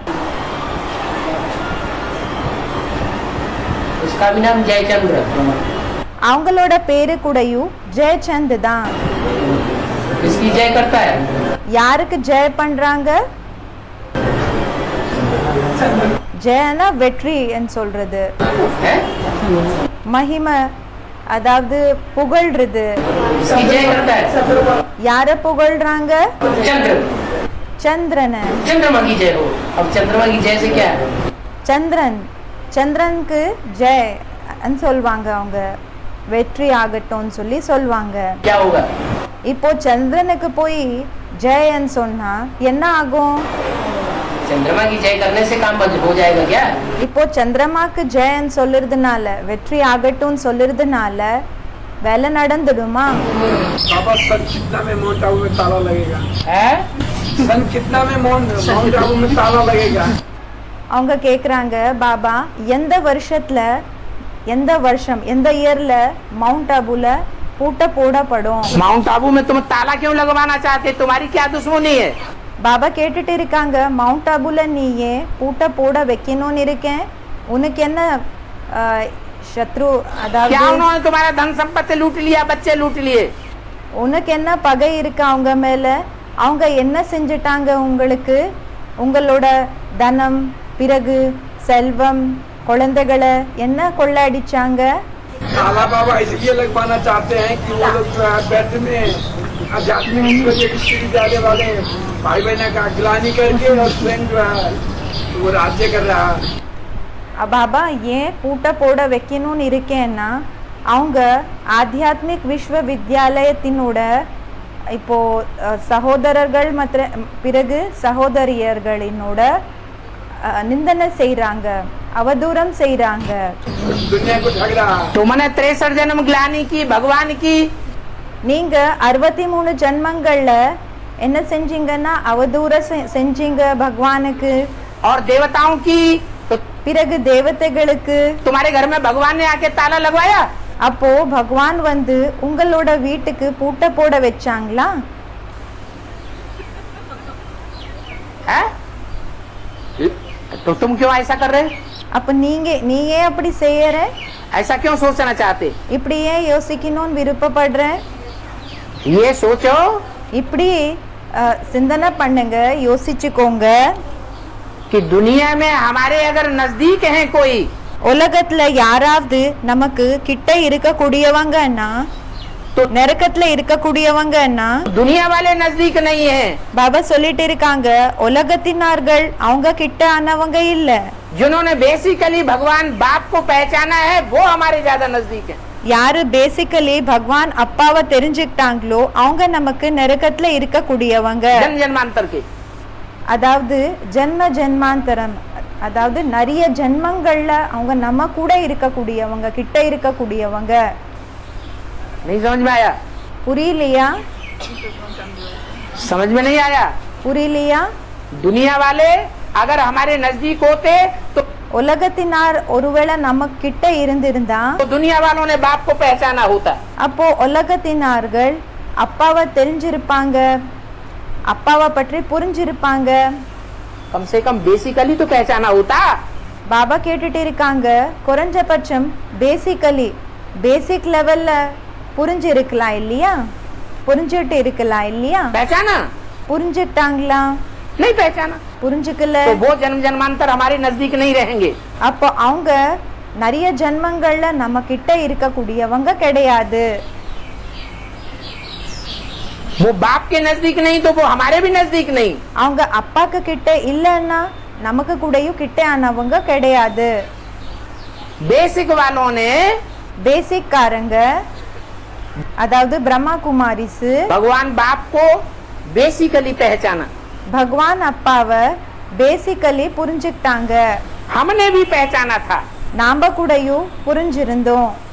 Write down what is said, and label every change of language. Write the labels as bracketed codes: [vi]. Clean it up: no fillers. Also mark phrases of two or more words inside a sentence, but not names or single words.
[hi] उसका भी नाम जयचंद्र। [ta] அவங்களோட பேரு கூடயும் ஜெயச்சந்த் தான். [hi] इसकी जय करता है। [ta] யாருக்கு ஜெய பண்றாங்க? ஜெயனா வெற்றி சொல்றது, [hi] है? [ta] மகிமை அதாவது புகழ்றது. [hi] इसकी जय करता है। [ta] யார புகழ்றாங்க? [hi] चंद्र। [ta] சந்திரன. [hi] चंद्रमा की जय हो। अब चंद्रमा की जय से क्या है? [ta] சந்திரனுக்கு ஜெய் சொல்வாங்க, அவங்க வெற்றி ஆகட்டும் சொல்லி சொல்வாங்க. [hi] क्या होगा? [ta] இப்போ சந்திரனுக்கு போய் ஜெயன்னு சொன்னா என்ன ஆகும்? [hi] चंद्रमा की जय करने से काम बंद हो जाएगा क्या? [ta] இப்போ சந்திரமாக்கு ஜெயன்னு சொல்லுறதுனால வெற்றி ஆகட்டும் சொல்லுறதுனால வேலை நடந்துடுமா? [hi] बाबा सन कितना में माउंट आबू में ताला लगेगा? है? सन कितना में माउंट आबू में ताला लगेगा? [ta] அவங்க கேக்குறாங்க, பாபா எந்த வருஷம் எந்த இயர்ல மவுண்ட் ஆபுல பூட்ட போடப்படும்? [hi] माउंट आबू में तुम ताला क्यों लगवाना चाहते? तुम्हारी क्या दुश्मनी है? [ta] பாபா கேட்டுட்டு இருக்காங்க, மவுண்ட் ஆபுல நீ ஏன் பூட்ட போட வைக்கணும்னு இருக்கேன், உனக்கு என்ன சத்ரு [hi] क्या [ta] அதாவது [hi] उन्होंने तुम्हारा धन संपत्ति लूट लिया, बच्चे लूट लिए? [ta] உனக்கு என்ன பகை இருக்கு அவங்க மேல? அவங்க என்ன செஞ்சிட்டாங்க உங்களுக்கு? உங்களோட தனம், பிறகு செல்வம், குழந்தைகளை என்ன கொள்ளடிச்சாங்க? [hi] काला बाबा इसलिए लगवाना चाहते हैं कि वो लोग जो है व्यर्थ में आध्यात्मिक स्थिति जाने वाले भाई बहन का अग्लानी करके और स्वयं जो है वो राज्य कर रहा है। [ta] பாபா ஏன் பூட்ட போட வைக்கணும்னு இருக்கேன்னா, அவங்க ஆத்தியாத்மிக் விஸ்வவித்யாலயத்தினோட இப்போ சகோதரர்கள் மற்ற பிறகு சகோதரியர்களினோட நிந்தனை செய்றாங்க, அவதூறம் செய்றாங்க. [hi] दुनिया को ठग रहा है। तुमने 63 जन्म ग्लानी की भगवान की, [ta] நீங்க 63 ஜன்மங்கள்ல என்ன செஞ்சீங்கன்னா அவதூற செஞ்சீங்க பகவானுக்கு, [hi] और देवताओं की। तो [ta] பிறகு தேவதைகளுக்கு. [hi] तुम्हारे घर में भगवान ने आके ताला लगवाया? [ta] அப்போ பகவான் வந்து உங்களோட வீட்டுக்கு பூட்ட போட வச்சாங்களா? [hi] है? तो तुम क्यों ऐसा कर रहे? [ta] அப்ப நீ ஏன் அப்படி செய்யற? [hi] ऐसा क्यों सोचना चाहते? [ta] இப்படி ஏன் யோசிக்கணும்னு விருப்பப்படுற? [hi] ये सोचो [ta] இப்படி சிந்தனை பண்ணுங்க, யோசிச்சுக்கோங்க. [hi] कि दुनिया में हमारे अगर नजदीक हैं कोई, [ta] உலகத்துல யாராவது நமக்கு கிட்ட இருக்கக்கூடியவங்கன்னா, நரக்கத்துல இருக்கக்கூடியவங்கன்னா, [hi] दुनिया वाले नजदीक नहीं है। [ta] பாபா சொல்லிட்டு இருக்காங்க, உலகத்தினார்கள் அவங்க கிட்ட ஆனவங்க இல்ல. [hi] जिन्होंने बेसिकली भगवान बाप को पहचाना है वो हमारे ज्यादा नजदीक है। [ta] யாரு பேசிக்கலி பகவான் அப்பாவை தெரிஞ்சுக்கிட்டாங்களோ அவங்க நமக்கு நரக்கத்துல இருக்கக்கூடியவங்க. [hi] जन्म जन्मांतर के, [ta] அதாவது ஜென்ம ஜென்மாந்தரம், அதாவது நிறைய ஜென்மங்கள்ல அவங்க நம்ம கூட இருக்கக்கூடியவங்க, கிட்ட இருக்கக்கூடியவங்க. [hi] नहीं समझ में आया? [ta] புரியலையா? [hi] समझ में नहीं आया? [ta] புரியலையா? [hi] दुनिया वाले अगर हमारे नजदीक होते तो [ta] உலகத்தினார் ஒருவேளை நம்ம கிட்ட இருந்திருந்தா [hi] दुनिया वालों ने बाप को पहचाना होता। [ta] அப்போ உலகத்தினார்கள் அப்பாவை தெரிஞ்சிருப்பாங்க, அப்பாவை பற்றி புரிஞ்சிருப்பாங்க. [hi] कम से कम बेसिकली तो पहचाना होता। [ta] பாபா கேட்டுட்டு இருக்காங்க, குறைஞ்சபட்சம் பேசிக்கலி [en] basic levelல [ta] புரிஞ்சிருக்கலாம் இல்லையா? புரிஞ்சுட்டு இருக்கலாம் இல்லையா? [hi] पहचाना [ta] புரிஞ்சுட்டாங்களா? [hi] नहीं पहचाना [ta] புரிஞ்சுக்கல. [hi] तो वो जन्म जन्मांतर हमारे नजदीक नहीं रहेंगे। [ta] அப்போ அவங்க நிறைய ஜென்மங்கள்ல நம்ம கிட்ட இருக்கக்கூடியவங்க கிடையாது. [hi] वो बाप के नजदीक नहीं तो वो हमारे भी नजदीक नहीं। [ta] அவங்க அப்பாக்கு கிட்ட இல்லன்னா நமக்கு கூடயும் கிட்ட ஆனவங்க கிடையாது. [hi] बेसिक वालों ने [ta] பேசிக் காரங்க, அதாவது பிரம்மா குமாரிஸ் [hi] भगवान बाप को बेसिकली पहचाना, [ta] பகவான் அப்பாவை பேசிக்கலி புரிஞ்சுக்கிட்டாங்க. [hi] हमने भी पहचाना था। [ta] நாம கூடயும் புரிஞ்சிருந்தோம்.